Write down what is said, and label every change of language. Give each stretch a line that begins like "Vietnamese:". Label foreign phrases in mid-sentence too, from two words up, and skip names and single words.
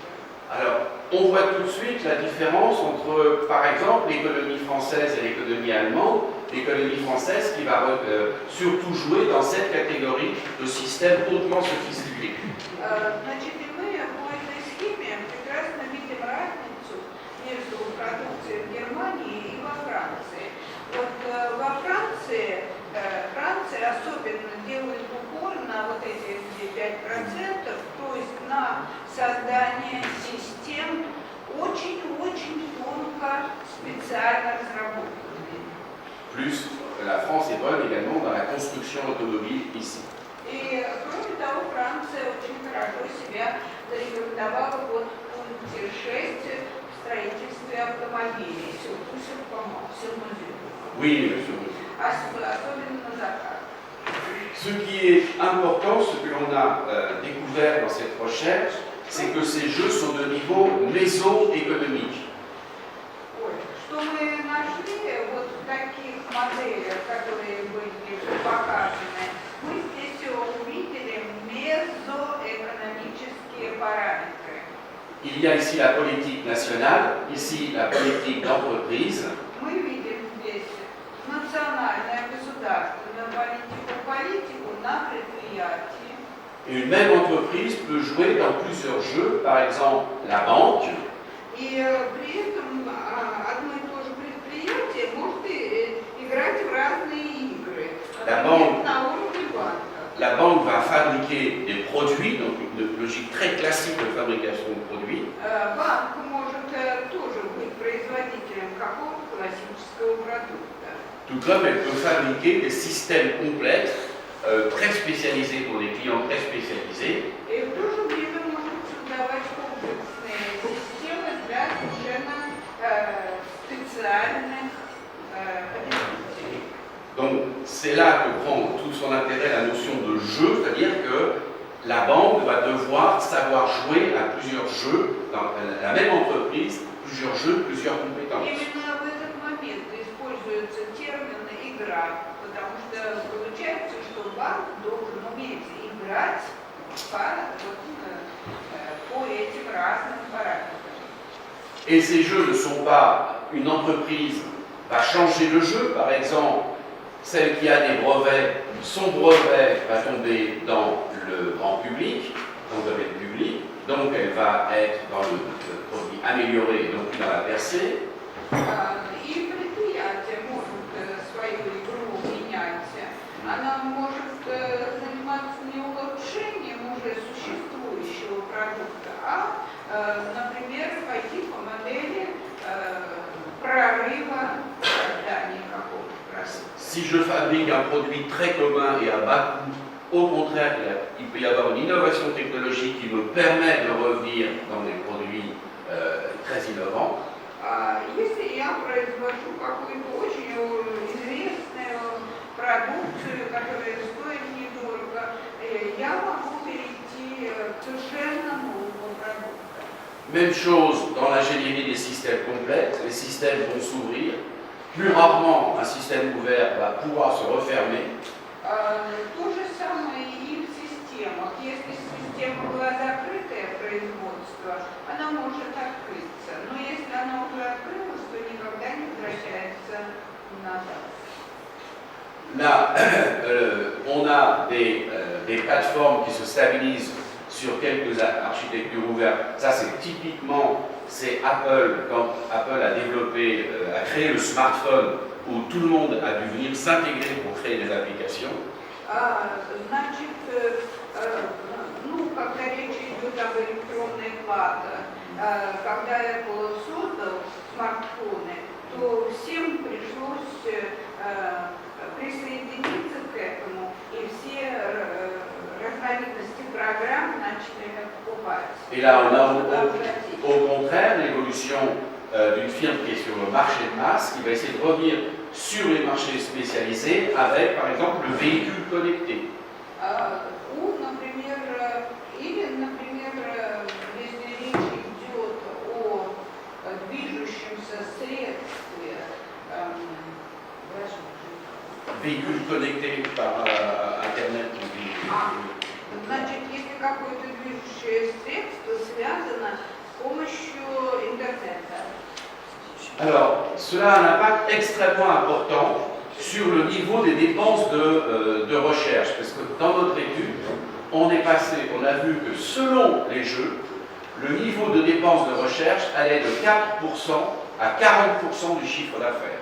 French: Alors, on voit tout de suite la différence entre, par exemple, l'économie française et l'économie allemande. L'économie française qui va surtout jouer dans cette catégorie de systèmes hautement sophistiqués.
Russian: Значит, и мы по этой схеме прекрасно видим разницу между продукцией в Германии и во Франции. Вот во Франции особенно делает упор на вот эти 5%, то есть на создание систем очень-очень тонко, специально разработанных.
French: Plus, la France est bonne également dans la construction automobile ici.
Russian: И, кроме того, Франция очень хорошо себя зарекомендовала вот в пункте 6 в строительстве автомобилей.
French: Oui, monsieur.
Russian: Особенно на заказ.
French: Ce qui est important, ce que l'on a découvert dans cette recherche, c'est que ces jeux sont de niveau méso-économique.
Russian: Что мы нашли вот в таких моделях, которые были показаны, мы здесь увидели мезоэкономические параметры.
French: Il y a ici la politique nationale, ici la politique d'entreprise.
Russian: Мы видим здесь национальное, государственную политику на предприятии.
French: Une même entreprise peut jouer dans plusieurs jeux, par exemple la banque.
Russian: И при этом одно и то же предприятие может играть в разные игры.
French: D'abord,
Russian: на уровне банка.
French: La banque va fabriquer des produits, donc une logique très classique de fabrication de produits.
Russian: Банк может тоже быть производителем какого-то классического продукта.
French: Tout comme elle peut fabriquer des systèmes complexes, très spécialisés pour des clients très spécialisés.
Russian: И в то же время может создавать комплексные системы для совершенно специальных потребителей.
French: Donc c'est là que prend tout son intérêt la notion de jeu, c'est-à-dire que la banque va devoir savoir jouer à plusieurs jeux dans la même entreprise, plusieurs jeux, plusieurs compétences.
Russian: Именно в этот момент используется термин «играть», потому что получается, что банк должен уметь играть по этим разным параметрам.
French: Et ces jeux ne sont pas une entreprise va changer le jeu, par exemple, celle qui a des brevets, son brevet va tomber dans le grand public, dans le domaine public, donc elle va être dans le produit amélioré, donc dans la percée.
Russian: И предприятие может свою игру менять. Она может заниматься не улучшением уже существующего продукта, а, например, пойти по модели прорыва создания какого-то продукта.
French: Si je fabrique un produit très commun et à bas coût Au contraire, il peut y avoir une innovation technologique qui nous permet de revenir dans des produits très innovants.
Russian: Если я произвожу какую-то очень известную продукцию, которая стоит недорого, я могу перейти к совершенно новому продукту.
French: Même chose dans l'ingénierie des systèmes complexes, les systèmes vont s'ouvrir. Plus rarement, un système ouvert va pouvoir se refermer.
Russian: То же самое и в системах. Если система была закрытое производство, она может открыться. Но если она уже открылась, то никогда не возвращается назад.
French: Là, on a des plateformes qui se stabilisent sur quelques architectures ouvertes. Ça, c'est typiquement, c'est Apple, quand Apple a développé, a créé le smartphone, où tout le monde a dû venir s'intégrer pour créer des applications.
Russian: Значит, когда речь идет об электронной плате, когда Apple создал смартфоны, то всем пришлось присоединиться к этому, и все разновидности программ начали покупать.
French: Et là, on a au contraire l'évolution d'une firme qui est sur le marché de masse, qui va essayer de revenir sur les marchés spécialisés avec, par exemple, le véhicule connecté.
Russian: Например, если речь идет о движущемся средстве,
French: Véhicule connecté par Internet.
Russian: Значит, если какое-то движущее средство связано с помощью интернета.
French: Alors, cela a un impact extrêmement important sur le niveau des dépenses de recherche, parce que dans notre étude, on a vu que selon les jeux, le niveau de dépenses de recherche allait de 4% à 40% du chiffre d'affaires.